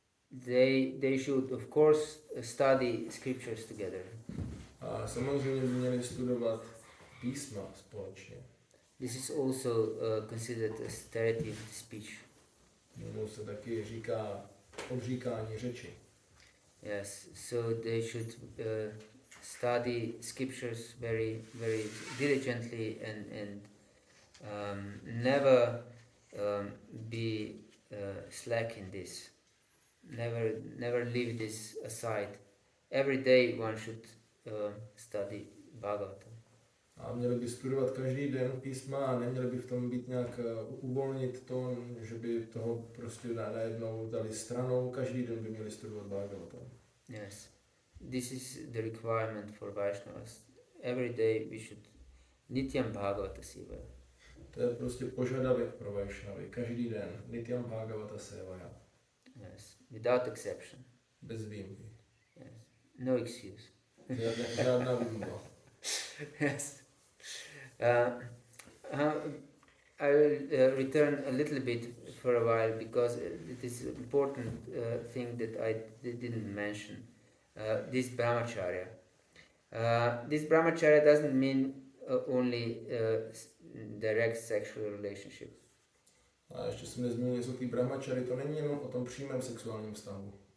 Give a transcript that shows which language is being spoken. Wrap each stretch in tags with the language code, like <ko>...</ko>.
<en>They should of course study scriptures together.</en> <cs>A samozřejmě by měli studovat písma společně.</cs> <en>This is also considered austerity of the speech.</en> <cs>Tomu se taky říká odříkání řeči.</cs> <en>Yes, so they should study scriptures very, very diligently and never be slack in this. Never leave this aside. Every day one should study Bhagavata.</en> <cs>A měli by studovat každý den písma a neměli by v tom být nějak uvolnit to, že by toho prostě najednou dali stranou. Každý den by měli studovat Bhagavata.</cs> <en>Yes, this is the requirement for Vaishnavas. Every day we should</en> <sa>Nityam Bhagavata Sevaya.</sa> <cs>To je prostě požadavek pro Vaishnavy. Každý den</cs> <sa>Nityam Bhagavata Sevaya.</sa> <en>Yes, without exception.</en> <cs>Bez výjimky.</cs> <en>Yes, no excuse.</en> <cs>Žádná výmluva.</cs> <en>Yes. Uh, I will return a little bit for a while because it is an important thing that I didn't mention. This brahmacharya. This brahmacharya doesn't mean only direct sexual relationship.</en> <cs>A ještě jsem nezmínil něco té brahmachary, to není jenom o tom přímém sexuálním vztahu.</cs>